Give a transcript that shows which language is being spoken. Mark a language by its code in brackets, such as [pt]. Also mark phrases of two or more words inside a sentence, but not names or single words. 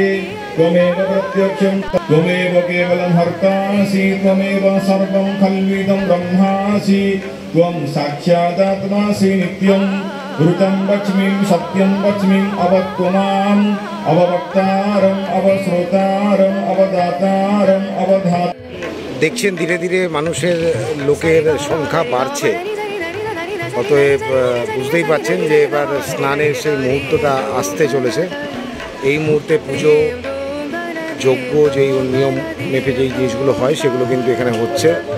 [sa] त्वमेव प्रत्यक्षं त्वमेव केवलं हर्तासि। त्वमेव सर्वं खल्विदं ब्रह्मासि। त्वं साक्षादात्मासि नित्यं। ऋतं वच्मि सत्यं वच्मि अवत्वमाम् अववक्तारम् अवश्रोतारम् अवदातारम् अवधात। [bn] দেখছেন ধীরে ধীরে মানুষের লোকের সংখ্যা বাড়ছে, অতএব বুঝতেই পারছেন যে এবার স্নানের সেই মুহূর্তটা আসতে চলেছে। এই মুহূর্তে পুজো যজ্ঞ যেই নিয়ম মেপে যেই জিনিসগুলো হয় সেগুলো কিন্তু এখানে হচ্ছে।